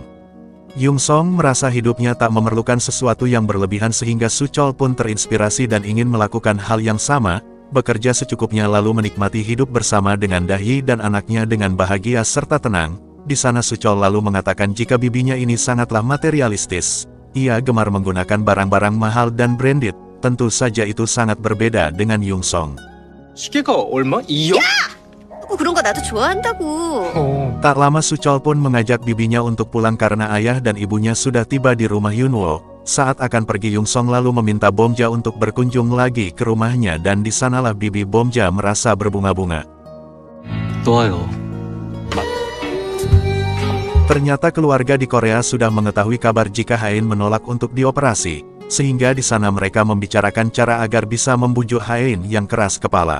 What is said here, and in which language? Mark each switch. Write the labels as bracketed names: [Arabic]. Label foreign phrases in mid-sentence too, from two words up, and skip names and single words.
[Indonesian] Yongsong merasa hidupnya tak memerlukan sesuatu yang berlebihan sehingga Suchol pun terinspirasi dan ingin melakukan hal yang sama, bekerja secukupnya lalu menikmati hidup bersama dengan Dahi dan anaknya dengan bahagia serta tenang. Di sana Suchol lalu mengatakan jika bibinya ini sangatlah materialistis. Ia gemar menggunakan barang-barang mahal dan branded, tentu saja itu sangat berbeda dengan Yongsong. [Korean] 시계가 얼마? 2억? 그런 거 나도 좋아한다고. [Indonesian] Tak lama Suchol pun mengajak bibinya untuk pulang karena ayah dan ibunya sudah tiba di rumah Yunwo. Saat akan pergi Yongsong lalu meminta Bomja untuk berkunjung lagi ke rumahnya dan di sanalah bibi Bomja merasa berbunga-bunga. [Korean] 좋아요. [Indonesian] Ternyata keluarga di Korea sudah mengetahui kabar jika Hain menolak untuk dioperasi, sehingga di sana mereka membicarakan cara agar bisa membujuk Hain yang keras kepala.